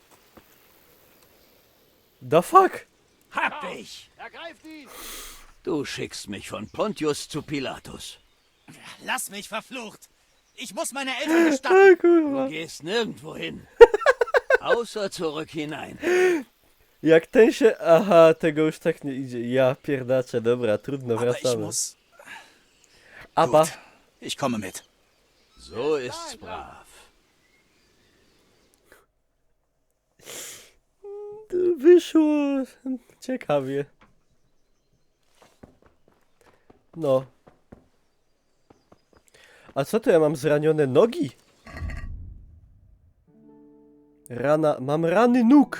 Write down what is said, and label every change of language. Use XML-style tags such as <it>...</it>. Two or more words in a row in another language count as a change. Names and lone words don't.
<en>The fuck?</en> <de>Hab dich! Ergreift ihn! Du schickst mich von Pontius zu Pilatus. Lass mich, verflucht! Ich muss meine Eltern bestatten! Du gehst nirgendwo hin. Außer zurück hinein.</de> <pl>Jak ten się... Aha, tego już tak nie idzie. Ja pierdaczę, dobra, trudno,</pl> <de>Aber ich</de> <pl>wracamy.</pl> <de>muss... Aber... Gut, ich komme mit. So ist's brav.</de> <pl>Wyszło... Ciekawie. No. A co to ja mam zranione nogi? Rana... Mam rany nóg!</pl>